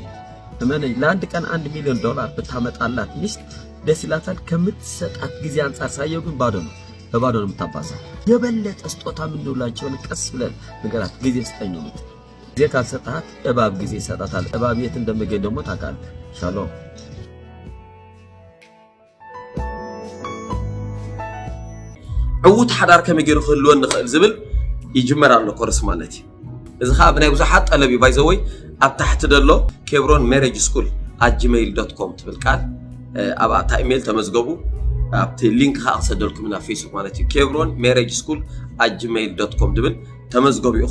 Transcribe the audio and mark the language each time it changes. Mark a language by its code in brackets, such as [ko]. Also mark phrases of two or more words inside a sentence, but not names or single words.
[am] እመነኝ ለአንድ ቀን $1 ሚሊዮን ብታመጣላት ሚስት ደስ ይላታል። ከምትሰጣት ጊዜ አንፃር ሳየው ግን ባዶ ነው፣ በባዶ ነው የምታባዛው። የበለጠ ስጦታ ምን እንደውላቸው ቀስ ብለን ንገራት፣ ጊዜ ስጠኝ ነው። ጊዜ ካልሰጣት እባብ ጊዜ ይሰጣታል። እባብ የት እንደሚገኝ ደግሞ ታውቃለህ። ሻሎም [ti] ዕውት ሓዳር ከመይ ገይሩ ክህልወን ንኽእል ዝብል ይጅመር ኣሎ ኮርስ ማለት እዩ። እዚ ከዓ ብናይ ብዙሓት ጠለብ እዩ ባይዘወይ ኣብ ታሕቲ ደሎ ኬብሮን ሜሬጅ ስኩል @gmail.com ትብል ቃል ኣብታ ኢሜል ተመዝገቡ። ኣብቲ ሊንክ ከዓ ክሰደልኩም ናብ ፌስቡክ ማለት እዩ። ኬብሮን ሜሬጅ ስኩል @gmail.com ድብል ተመዝገቡ ኢኹም።